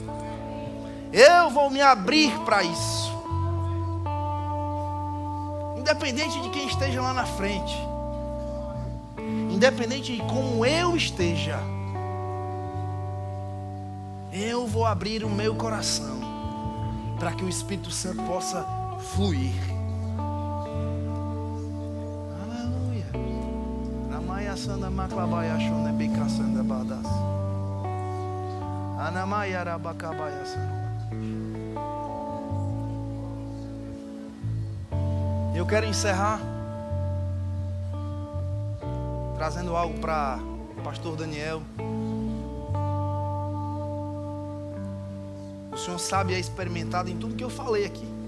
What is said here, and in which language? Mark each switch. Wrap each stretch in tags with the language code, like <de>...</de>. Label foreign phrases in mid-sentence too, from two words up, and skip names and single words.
<pt>Eu vou me abrir para isso, independente de quem esteja lá na frente, independente de como eu esteja, eu vou abrir o meu coração para que o Espírito Santo possa fluir. Aleluia. Namaya sanda maklabaya shone bika sanda badas. Anamaya rabakabaya sanda. Eu quero encerrar trazendo algo para o pastor Daniel. O Senhor sabe e é experimentado em tudo que eu falei aqui.</pt>